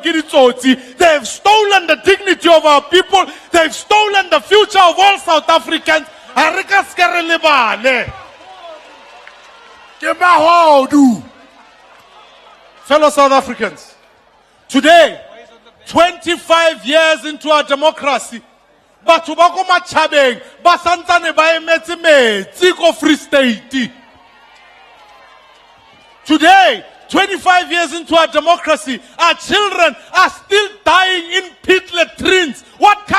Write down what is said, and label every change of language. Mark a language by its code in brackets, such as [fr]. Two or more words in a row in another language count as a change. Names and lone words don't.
[en] They have stolen the dignity of our people, they've stolen the future of all South Africans. Fellow South Africans, today, 25 years into our democracy, [st] batho ba ko matjhabeng ba santsane ba emetse metsi ko Free State. [en] Today, 25 years into our democracy, our children are still dying in pit latrines.